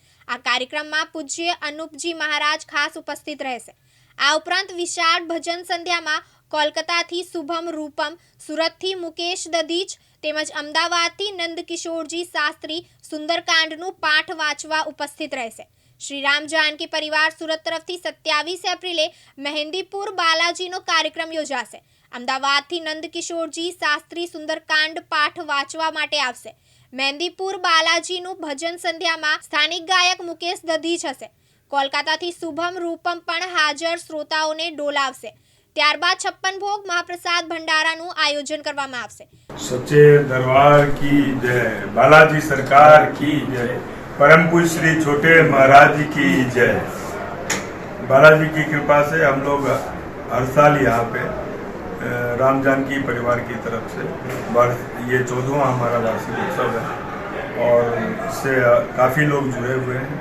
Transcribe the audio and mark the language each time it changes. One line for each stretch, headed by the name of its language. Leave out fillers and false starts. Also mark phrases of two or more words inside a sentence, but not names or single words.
Gujarati: આ કાર્યક્રમમાં પૂજ્ય અનુપજી મહારાજ ખાસ ઉપસ્થિત રહેશે। આ ઉપરાંત વિશાળ ભજન સંધ્યામાં કોલકાતાથી શુભમ રૂપમ, સુરતથી મુકેશ દધીચ તેમજ અમદાવાદથી નંદકિશોરજી શાસ્ત્રી સુંદરકાંડનું પાઠ વાંચવા ઉપસ્થિત રહેશે। શ્રી રામ જાનકી પરિવાર સુરત તરફથી 27 એપ્રિલે મેહંદીપુર બાલાજીનો કાર્યક્રમ યોજાશે। અમદાવાદથી નંદકિશોરજી શાસ્ત્રી સુંદરકાંડ પાઠ વાંચવા માટે આવશે। મેહંદીપુર બાલાજીનુ ભજન સંધ્યામાં સ્થાનિક ગાયક મુકેશ દધીચ હશે। કોલકાતાથી શુભમ રૂપમ પણ હાજર શ્રોતાઓને ડોલાવશે। ત્યારબાદ 56 ભોગ મહાપ્રસાદ ભંડારાનું આયોજન કરવામાં આવશે।
Hindi: सच्चे दरबार की जय, बालाजी सरकार की जय, परम पूज्य श्री छोटे महाराज जी की जय। बालाजी की कृपा से हम लोग हर साल यहाँ पे राम जानकी परिवार की तरफ से ये 14वां हमारा वार्षिक उत्सव है और इससे काफ़ी लोग जुड़े हुए हैं।